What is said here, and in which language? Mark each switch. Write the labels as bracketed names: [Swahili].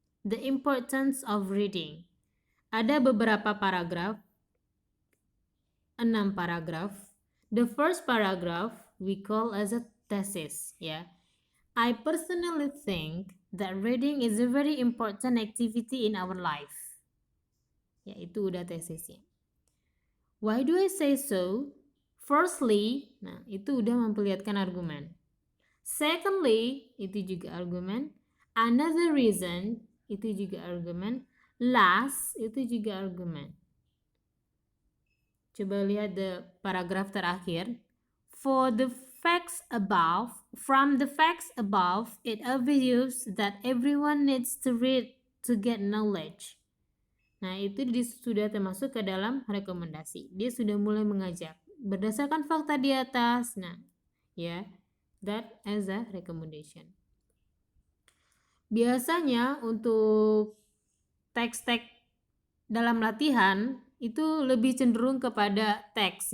[English] The importance of reading. [Indonesian] Ada beberapa paragraf, 6 paragraf. [English] The first paragraph we call as a thesis, ya. I personally think that reading is a very important activity in our life. [Indonesian] Ya, itu udah tesisnya. [English] Why do I say so? [Indonesian] Firstly, nah itu udah memperlihatkan argumen. Secondly, itu juga argumen. [English] Another reason, [Indonesian] itu juga argumen. Last, itu juga argumen. Coba lihat the paragraf terakhir. [English] From the facts above, it obvious that everyone needs to read to get knowledge. [Indonesian] Nah, itu sudah termasuk ke dalam rekomendasi. Dia sudah mulai mengajak. Berdasarkan fakta di atas, nah, ya, [English] that as a recommendation. [Indonesian] Biasanya untuk teks-teks dalam latihan itu lebih cenderung kepada teks.